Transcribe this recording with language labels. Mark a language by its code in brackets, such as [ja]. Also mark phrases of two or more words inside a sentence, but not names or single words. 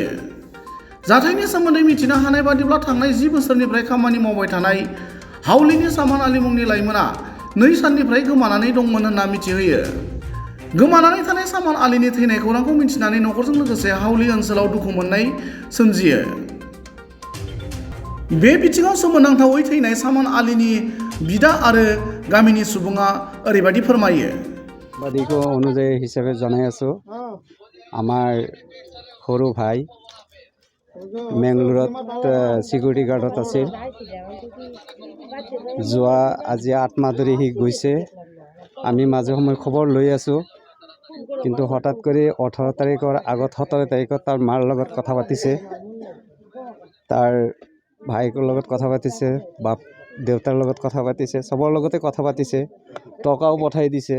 [brx] जाथायनि सोमोन्दै मिथिनो हानाय बादिब्ला थांनाय 10 बोसोरनिफ्राय खामानि मावबाय थानाय हावलिनि सामान आली मुंनि लाइमोना 2 साननिफ्राय गोमानानै दंमोन होनना मिथिहोयो। गोमानानै थानाय सामान आलीनि थैनाय खौरांखौ मिथिनानै नखरजों लोगोसे हावलि ओनसोलाव दुखु मोननाय सोमजियो। बे बिथिङाव सोमोनांथावै थैनाय सामान आलीनि बिदा आरो गामिनि सुबुङा ओरैबायदि फोरमायो। [as] বাদীকো অনুযায়ী হিসাবে জনাই আছো আমার সৰু ভাই মেংলোৰত [en] security guard [as] আছিল। যোৱা আজি 8 মাহ ধৰি সি গৈছে। আমি মাজে সময় খবৰ লৈ আছো, কিন্তু হঠাৎ কৰি 18 তাৰিখৰ আগত 17 তাৰিখত তাৰ মাৰ লগত কথা পাতিছে, তাৰ ভাইকৰ লগত কথা পাতিছে, বাপ দেউতাৰ লগত কথা পাতিছে, চবৰ লগতে কথা পাতিছে, টকাও পঠাই দিছে।